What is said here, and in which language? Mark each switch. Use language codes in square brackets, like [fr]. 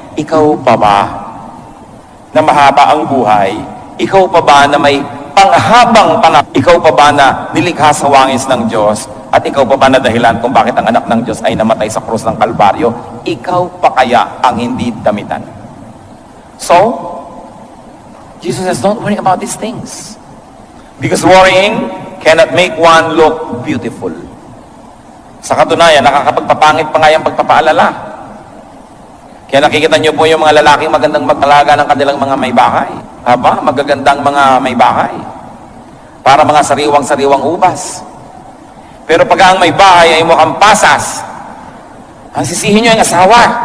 [tl] Ikaw pa ba na mahaba ang buhay? Ikaw pa ba na may panghabang panahon? Ikaw pa ba na nilikha sa wangis ng Diyos? At ikaw pa ba na dahilan kung bakit ang anak ng Diyos ay namatay sa krus ng Kalbaryo? Ikaw pa kaya ang hindi damitan? [en] So, Jesus says, don't worry about these things. Because worrying cannot make one look beautiful. [tl] Sa katunayan, nakakapagpapangit pa nga yung pagpapaalala. Kaya nakikita niyo po yung mga lalaking magandang mag-alaga ng kanilang mga may bahay. Aba, magagandang mga may bahay. Para mga sariwang-sariwang ubas. Pero pag ang may bahay ay mukhang pasas, ang sisihin niyo yung asawa.